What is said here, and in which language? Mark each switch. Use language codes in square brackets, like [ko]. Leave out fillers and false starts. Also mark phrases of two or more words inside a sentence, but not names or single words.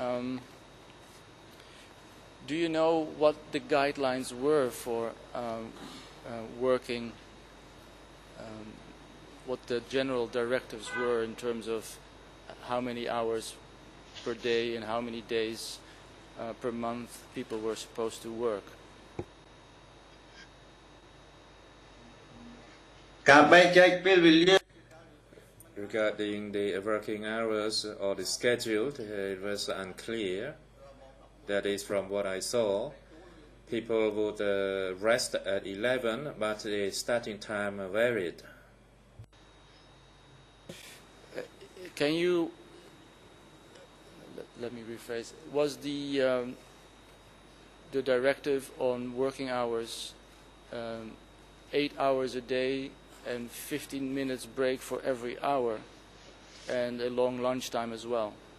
[en] Do you know what the guidelines were for working, what the general directives were in terms of how many hours per day and how many days per month people were supposed to work? [km] ការបែងចែកពេលវេលា [en] Regarding the working hours or the schedule, it was unclear. That is from what I saw. People would rest at 11, but the starting time varied. Can you, let me rephrase, was the directive on working hours 8 hours a day and 15 minutes break for every hour and a long lunchtime as well?